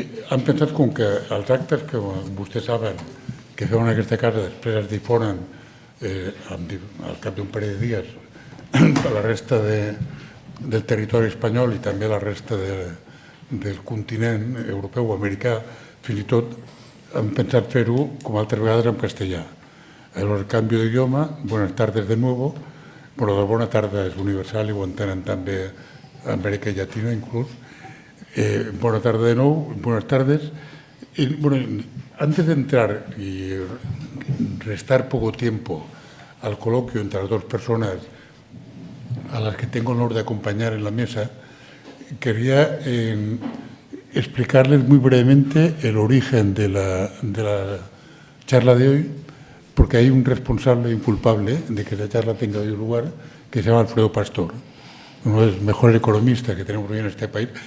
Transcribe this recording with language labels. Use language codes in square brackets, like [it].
[ca] Han pensat com que els actes que vostès saben que fem en aquesta casa després es difonen al cap d'un parell de dies a la resta del territori espanyol i també a la resta del continent europeu o americà, fins i tot han pensat fer-ho com altres vegades en castellà. [es] El cambio de idioma, buenas tardes de nuevo. [ca] Bueno, la bona tarda és universal i ho entenen també a Amèrica Llatina inclús. [es] Buena tarde de nuevo, buenas tardes. Bueno, antes de entrar y restar poco tiempo al coloquio entre las dos personas a las que tengo el honor de acompañar en la mesa, quería explicarles muy brevemente el origen de la charla de hoy, porque hay un responsable inculpable de que la charla tenga hoy lugar, que se llama Alfredo Pastor, uno de los mejores economistas que tenemos hoy en este país.